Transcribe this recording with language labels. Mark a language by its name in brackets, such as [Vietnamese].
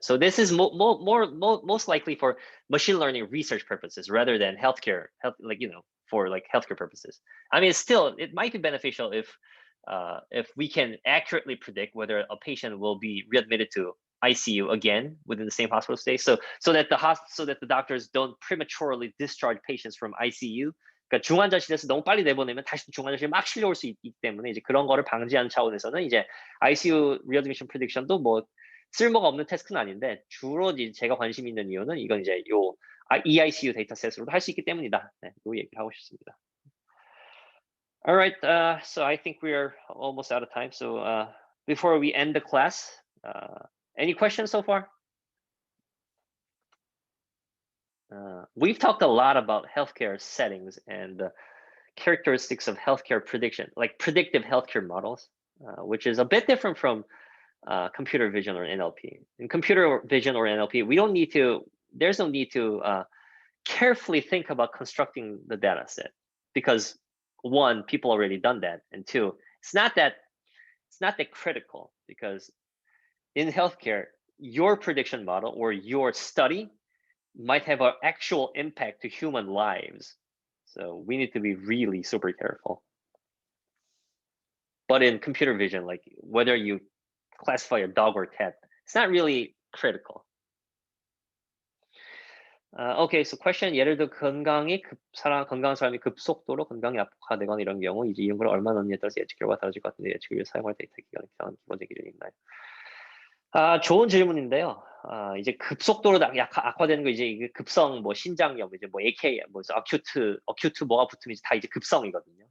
[English] So this is most likely for machine learning research purposes rather than healthcare, for like healthcare purposes. I mean, still, it might be beneficial if we can accurately predict whether a patient will be readmitted to ICU again within the same hospital stay, so that the doctors don't prematurely discharge patients from ICU. [Korean] 그러니까 중환자실에서 너무 빨리 내보내면 다시 중환자실에 막 실려올 수 있기 때문에 이제 그런 거를 방지하는 차원에서는 이제 ICU readmission prediction도 뭐 쓸모가 없는 태스크는 아닌데, 주로 이제 제가 관심 있는 이유는 이건 이제 요 EICU 데이터셋으로도 할 수 있기 때문이다. 네, 요 얘기를 하고 싶습니다. [English] All right, so I think we're almost out of time. So before we end the class, any questions so far? We've talked a lot about healthcare settings and the characteristics of healthcare prediction, like predictive healthcare models, which is a bit different from computer vision or NLP. In computer vision or NLP, we don't need to there's no need to carefully think about constructing the data set, because one, people already done that, and two, it's not that critical, because in healthcare, your prediction model or your study might have an actual impact to human lives. So we need to be really super careful. But in computer vision, like whether you classify a dog or cat, it's not really critical. Okay, so question. [Korean] 예를 들어 건강한 사람이 급속도로 건강이 악화되거나 이런 경우 이제 이런 걸 얼마 넣느냐에 따라서 예측 결과가 달라질 것 같은데, 예측을 위해 사용할 데이터 기간에 필요한 기본적인 기준이 있나요? 좋은 질문인데요. 이제 급속도로 악화되는 거, 이제 이게 급성 뭐 신장염, 이제 뭐 AK, 뭐 어큐트 뭐가 붙으면 이제 다 이제 급성이거든요.